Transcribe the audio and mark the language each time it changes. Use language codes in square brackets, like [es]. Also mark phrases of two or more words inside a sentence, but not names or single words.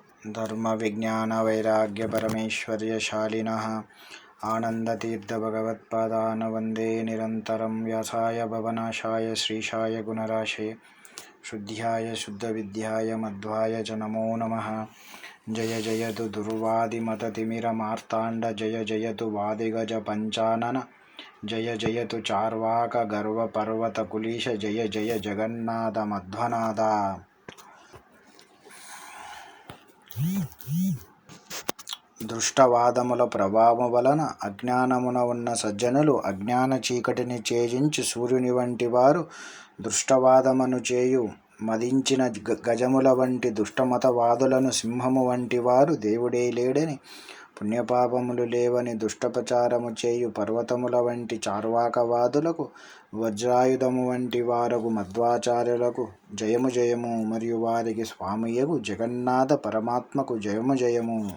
[sa] धर्मविज्ञानवैराग्यपरमैश्वर्यशालिनः आनन्दतीर्थभगवत्पादान् वन्दे निरन्तरं व्यासाय भवनाशाय श्रीशाय गुणराशे शुद्ध्याय शुद्धविद्याय मध्वाय च नमो नमः। जय जयतु दुर्वादिमततिमिरमार्ताण्ड जय जयतु वादिगजपञ्चानन जय जयतु चार्वाकगर्वपर्वतकुलीश जय जय जगन्नाथ मध्वनाथ। [te] దృష్టవాదముల ప్రభావం వలన అజ్ఞానమున ఉన్న సజ్జనులు అజ్ఞాన చీకటిని ఛేదించి సూర్యుని వంటి వారు, దృష్టవాదమును చేయు మదించిన గజముల వంటి దుష్టమతవాదులను సింహము వంటి వారు, దేవుడే లేడని పుణ్యపాపములు లేవని దుష్టప్రచారము చేయు పర్వతముల వంటి చార్వాకవాదులకు, వజ్రాయుధము వంటి వారకు మధ్వాచార్యులకు జయము జయము, మరియు వారికి స్వామియగు జగన్నాథ పరమాత్మకు జయము జయము.